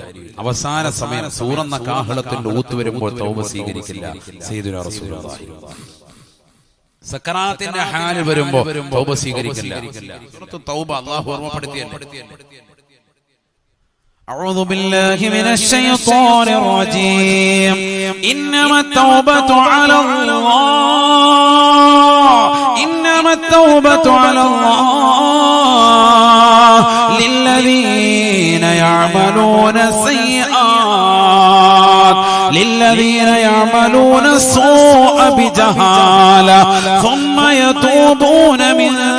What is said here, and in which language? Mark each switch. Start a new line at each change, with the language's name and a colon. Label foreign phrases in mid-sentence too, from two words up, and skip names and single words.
Malayalam: അവസാന സമയം സൂറന്ന കാഹളത്തിന്റെ ഊത്ത് വരുമ്പോൾ തൗബ സ്വീകരിക്കില്ല.
Arabic: سيدنا رسول الله
Malayalam: സക്കറാത്തിന്റെ ഹാല് വരുമ്പോ തൗബ സ്വീകരിക്കില്ല. സൂറത്തുൽ തൗബ അല്ലാഹു ഓർമ്മപ്പെടുത്തിയല്ലേ.
Arabic: أعوذ بالله من الشيطان الرجيم إنما التوبة على الله إنما التوبة على الله للذين يعملون السيئات للذين يعملون السوء بجهالة ثم يتوبون من